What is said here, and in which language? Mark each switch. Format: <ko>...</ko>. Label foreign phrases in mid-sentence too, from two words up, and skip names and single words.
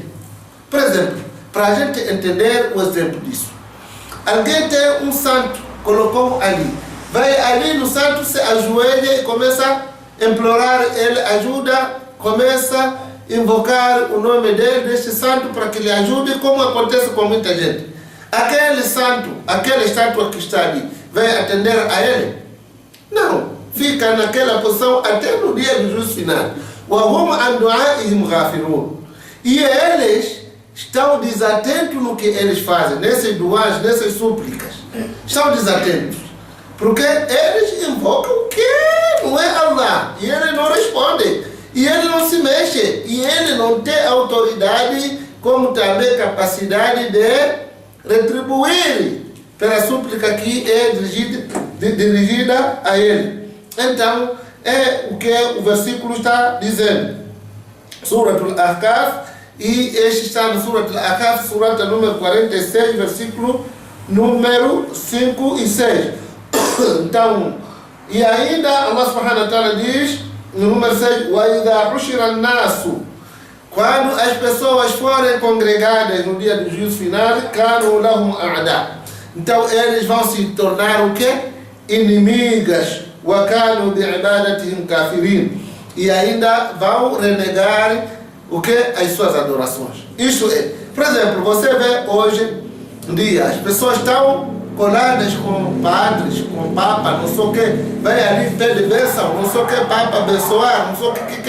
<pt>Por exemplo, para a gente entender o exemplo disso, alguém tem um santo, colocou ali, vai ali no santo, se ajoelha e começa a implorar ele ajuda, começa a invocar o nome dele, deste santo, para que lhe ajude, como acontece com muita gente. Aquele santo, aquela estátua que está ali, vai atender a ele? Não, fica naquela posição até no dia do juízo final.</pt> <ar>وَهُمْ عَنْ دُعَائِهِمْ غَافِلُونَ.</ar> <pt>E eles estão desatentos no que eles fazem, nessas duas, nessas súplicas. Estão desatentos, porque eles invocam o que não é Allah, e ele não responde. E ele não se mexe, e ele não tem autoridade, como também capacidade de retribuir pela súplica que é dirigida a ele. Então, é o que o versículo está dizendo. Suratul Ahqaf, e este está no Suratul Ahqaf, surata número 46, versículo número 5 e 6. Então, e ainda</pt> <ar>الله سبحانه وتعالى</ar> <pt>diz, no número 6,</pt> <ar>وَإِذَا حُشِرَ النَّاسُ,</ar> <pt>quando as pessoas forem congregadas no dia do juízo final,</pt> <ar>كَانُوا لَهُمْ أَعْدَاءَ,</ar> <pt>então eles vão se tornar o quê? Inimigas.</pt> <ar>وَكَانُوا بِعِبَادَتِهِمْ كَافِرِينَ,</ar> <pt>e ainda vão renegar o que? As suas adorações. Isso é. Por exemplo, você vê hoje em dia, as pessoas estão coladas com padres, com papa, não sei o que, vai ali, pede bênção, não sei o que, papa abençoar, não sei o que.</pt>